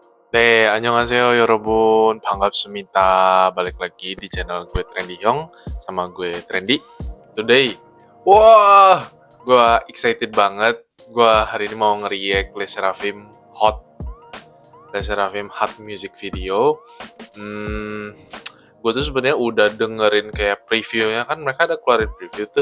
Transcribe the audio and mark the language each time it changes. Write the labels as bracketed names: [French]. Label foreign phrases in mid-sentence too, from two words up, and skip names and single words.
[Korean] 안녕하세요 여러분. 반갑습니다. [Indonesian] balik lagi di channel gue Trendy Hyong sama gue Trendy. Today, wah, gue excited banget. Gue hari ini mau nge-react Les Seraphim Hot Music Video. Gue tuh sebenarnya udah dengerin kayak previewnya, kan mereka ada keluarin preview tuh.